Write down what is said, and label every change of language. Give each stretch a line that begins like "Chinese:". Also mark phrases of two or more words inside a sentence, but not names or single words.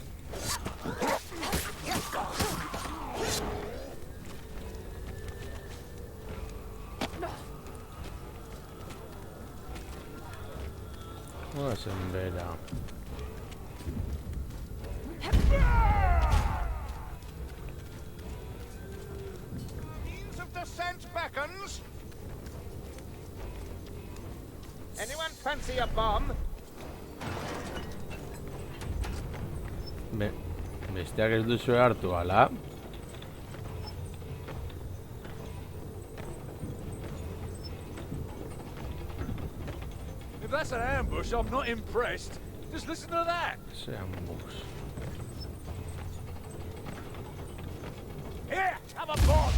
English: Oh, sembra. Means of descent beckons. Anyone fancy a bomb?
Basque: Besteak ez duzu hartu, ala?
English: If that's an ambush, I'm not impressed. Just listen to that.
Basque: Ze ambus.
English: Here, have a bomb.